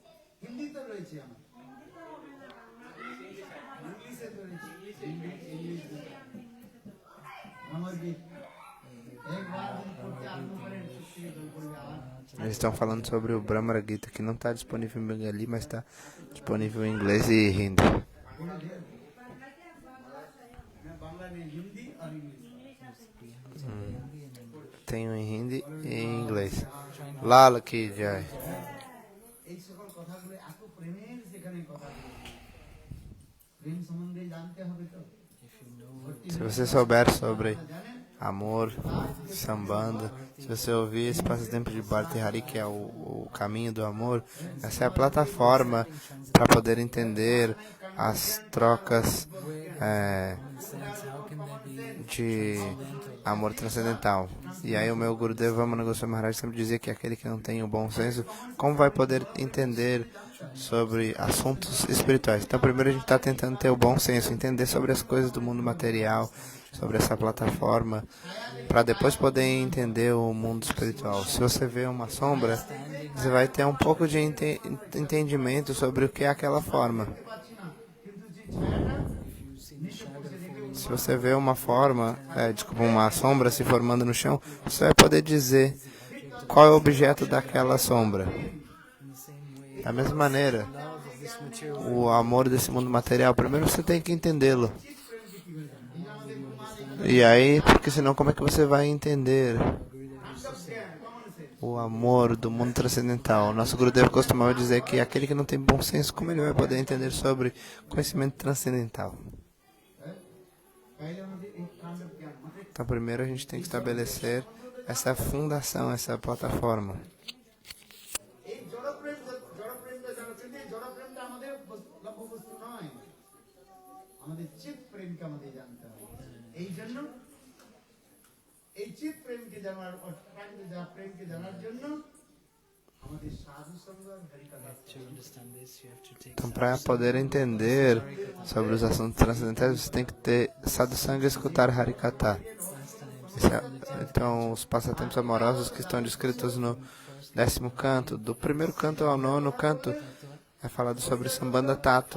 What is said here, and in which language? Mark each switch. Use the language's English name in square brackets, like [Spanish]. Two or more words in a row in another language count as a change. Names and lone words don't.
[Bangla] হিন্দি তো রয়েছে আমার, ইংলিশে তো রয়েছে, ইংলিশ আমার গীত একবার যদি পড়তে আরম্ভ করেন চোখ থেকে জল পড়বে। আর [Portuguese] Eles estão falando sobre o Brahmara Gita, que não está disponível em Bengali, mas está disponível em inglês e hindi. [Bangla] বলে দে বাংলা নেই, হিন্দি আর ইংলিশ। [Portuguese] Tenho em hindi e em inglês. [Hindi] Lala Ki Jai. [Bangla] এই সকল কথাগুলো এত প্রেমের সেখানে কথাগুলো, প্রেম সম্বন্ধে জানতে হবে তো। [Portuguese] Se você souber sobre [Bangla] জানেন [Portuguese] amor, sambanda, se você ouvir esse passatempo de Bharti Hari, que é o caminho do amor, essa é a plataforma para poder entender as trocas [English] How can there be [Portuguese] de amor transcendental. E aí o meu Gurudev Vamana Goswami Maharaj sempre dizia que aquele que não tem o bom senso, como vai poder entender sobre assuntos espirituais? Então primeiro a gente está tentando ter o bom senso, entender sobre as coisas do mundo material, sobre essa plataforma, para depois poder entender o mundo espiritual. Se você vê uma sombra, você vai ter um pouco de entendimento sobre o que é aquela forma. [Bangla] পাচ্ছি না, কিন্তু যে ছায়াটা [English] if you see the shadow falling [Portuguese] Se você vê uma forma, uma sombra se formando no chão, você vai poder dizer qual é o objeto daquela sombra. [English] in the same way? [Portuguese] Da mesma maneira, [English] Love of this material [Portuguese] o amor desse mundo material, primeiro você tem que entendê-lo. E aí, porque senão como é que você vai entender o amor do mundo transcendental? Nosso Gurudev costumava dizer que aquele que não tem bom senso, como ele vai poder entender sobre conhecimento transcendental? [Bangla] তাইলে আমাদের এই কাণ্ড জ্ঞান মানে [Portuguese] Então primeiro a gente tem que estabelecer essa fundação, essa plataforma. [Bangla] এই জড়প্রেমটা আমাদের লক্ষ্য বস্তু নয়, আমাদের চিত প্রেমকে আমাদের জানতে হবে। এই জন্য এই চিত প্রেমকে জানার প্রেমকে জানার জন্য আমাদের সাধু সঙ্গ আর হরিকথা [English] to understand this you have to take [Portuguese] Então para poder entender sobre os assuntos transcendentais, você tem que ter sadhusanga e escutar Harikatha. Então os passatempos amorosos que estão descritos no 10º canto, do primeiro canto ao 9º canto, é falado sobre Sambandha Tattva.